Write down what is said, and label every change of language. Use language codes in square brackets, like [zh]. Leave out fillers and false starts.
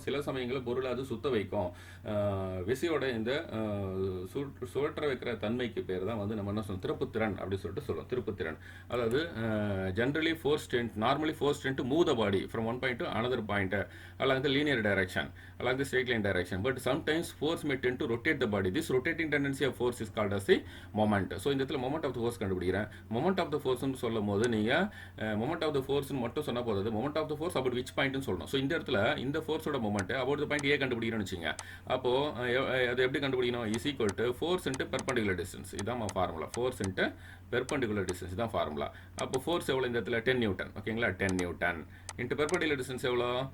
[ta] சில சமயங்களில் பொருளை அது சுத்த வைக்கும். விசையோட இந்த சுழற்ற வைக்கிற தன்மைக்கு பேர் தான் வந்து நம்ம என்ன சொல்லுவோம், திருப்புத்திறன் அப்படி சொல்லிட்டு சொல்லுவோம். திருப்புத்திறன் அதாவது [en] Generally normally force to move the body from one point to another point along the linear direction, along the straight line direction, but sometimes force may tend to rotate the body. This rotating tendency of force is called as the moment. So [ta] இந்த இடத்துல [en] moment of the force [ta] கண்டுபிடிக்கிறேன். moment of the force னு சொல்லும்போது நீங்க moment of the force னு மட்டும் சொன்னா போதாது, [en] moment of the force about which point [ta] னு சொல்லணும். ஸோ இந்த இடத்துல இந்த ஃபோர்ஸோட moment about the point A கண்டுபிடிக்கிறோம்னு வச்சுங்க. அப்போ அது எப்படி கண்டுபிடிக்கணும்? [en] Is equal to force into perpendicular distance. [ta] இதான் formula. [en] Force into perpendicular distance இதான் formula. [ta] அப்போ ஃபோர்ஸ் எவ்வளோ இந்த இடத்துல 10 நியூட்டன். ஓகேங்களா, 10 நியூட்டன் இன்ட்டு பெர்பெண்டிகுலர் டிஸ்டன்ஸ் எவ்வளோ?